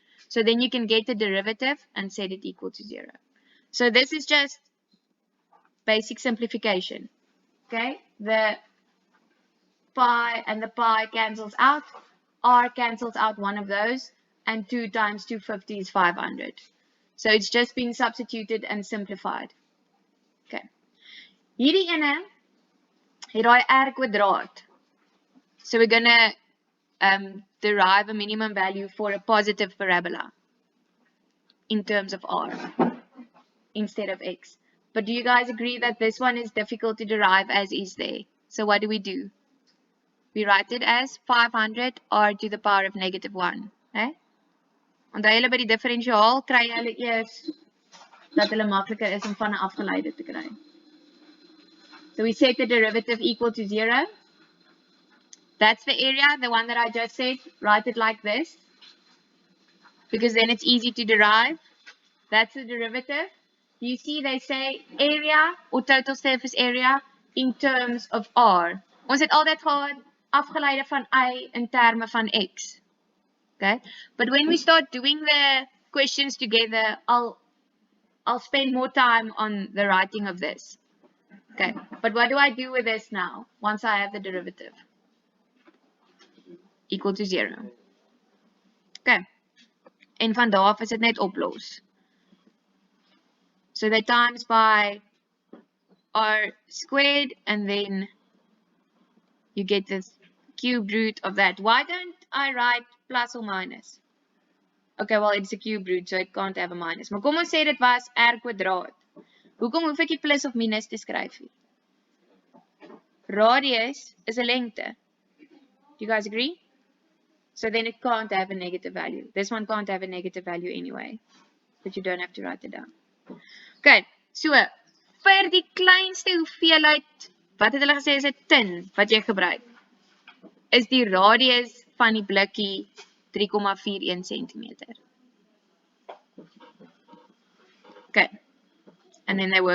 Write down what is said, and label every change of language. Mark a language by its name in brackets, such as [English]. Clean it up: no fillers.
[English] So then you can get the derivative and set it equal to 0. So this is just basic simplification. Okay, the pi and the pi cancels out. R cancels out one of those, and 2 times 250 is 500. So it's just being substituted and simplified. Okay. [Afrikaans] Hierdie ene het daai R kwadraat. [English] So we're going to derive a minimum value for a positive parabola in terms of R instead of X. But do you guys agree that this one is difficult to derive as is there? So what do? We write it as 500 R to the power of negative 1. [Afrikaans] Onthou julle by die differentiaal kry julle eers dat hulle makliker is om van 'n afgeleide te kry. [English] So we set the derivative equal to 0. That's the area, the one that I just said. Write it like this, because then it's easy to derive. That's the derivative. You see they say area or total surface area in terms of R. [Afrikaans] Ons het altyd gehad afgeleide van Y in terme van X. [English] Okay, but when we start doing the questions together, I'll spend more time on the writing of this. Okay, but what do I do with this now once I have the derivative? Equal to 0. [Afrikaans] Okay, en van daar af is dit net oplos. [English] So they times by R squared, and then you get this cube root of that. Why don't I write plus or minus? Okay, well, it's a cube root, so it can't have a minus. [Afrikaans] Maar kom ons sê dit was R kwadraat. Hoekom hoef ek die plus of minus te skryf nie? [English] Radius is a lengte. Do you guys agree? So then it can't have a negative value. This one can't have a negative value anyway. But you don't have to write it down. [Afrikaans] Okay, so vir die kleinste hoeveelheid, wat het hulle gesê is 'n tin wat jy gebruik, is die radius van die blikkie 3,41 centimeter. [English] Okay, and then they work